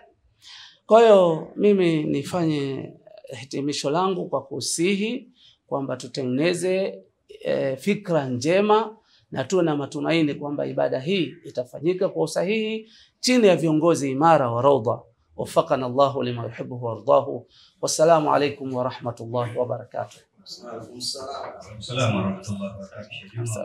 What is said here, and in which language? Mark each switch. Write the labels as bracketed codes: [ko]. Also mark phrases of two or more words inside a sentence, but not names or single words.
[sw] Kwa hiyo mimi nifanye hitimisho langu kwa kusihi kwamba tutengeneze fikra njema na tuwe na matumaini kwamba ibada hii itafanyika kwa usahihi chini ya viongozi imara wa Raudha. [ar] وفقنا الله لما يحب ويرضاه. والسلام عليكم ورحمة الله وبركاته. وعليكم السلام ورحمة الله وبركاته.